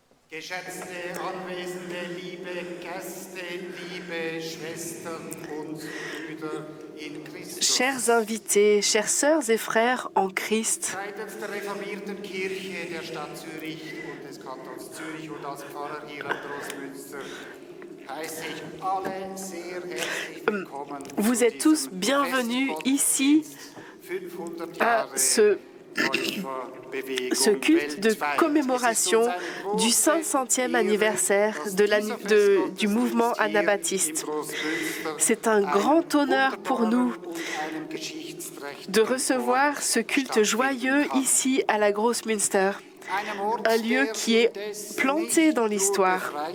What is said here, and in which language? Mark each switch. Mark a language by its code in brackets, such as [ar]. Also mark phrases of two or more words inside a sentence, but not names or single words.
[de] Geschätzte Anwesende, liebe Gäste, liebe Schwestern und Brüder in Christus. [fr] Chers invités, chères sœurs et frères en Christ, [de] Seitens der reformierten Kirche der Stadt Zürich und des Kantons Zürich und als Pfarrer hier am Großmünster heiße ich alle sehr herzlich willkommen. [fr] vous êtes tous bienvenus ici à ce culte de commémoration du 500e anniversaire du mouvement anabaptiste. C'est un grand honneur pour nous de recevoir ce culte joyeux ici à la Großmünster, un lieu qui est planté dans l'histoire.